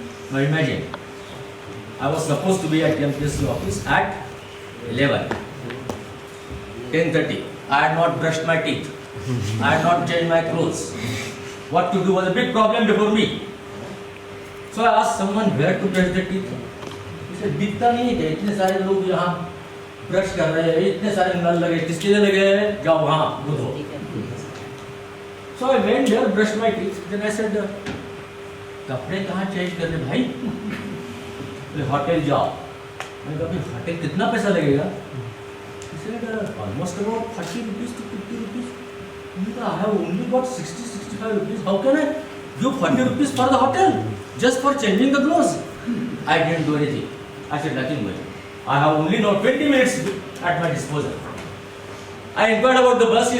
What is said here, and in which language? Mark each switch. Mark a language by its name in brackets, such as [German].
[English] Now imagine, I was supposed to be at MPSC office at 11. 10:30. I had not brushed my teeth. I had not changed my clothes. What to do was a big problem before me. So I asked someone where to brush the teeth. He said, [Hindi] दिखता नहीं है, इतने सारे लोग यहाँ brush कर रहे हैं, इतने सारे नल लगे, किसके लिए लगे? जाओ वहाँ धो. [English] So I went there, brushed my teeth. Then I said, [Hindi] कपड़े कहाँ चेंज कर रहे भाई? बोले होटल जाओ. मैंने कहा फिर होटल कितना पैसा लगेगा? [English] He said almost about 30 rupees to 50 rupees. I have only got 60-65 rupees. How can I give 40 rupees for the hotel just for changing the clothes? I didn't do anything. I said nothing much. I have only now 20 minutes at my disposal. I inquired about the bus.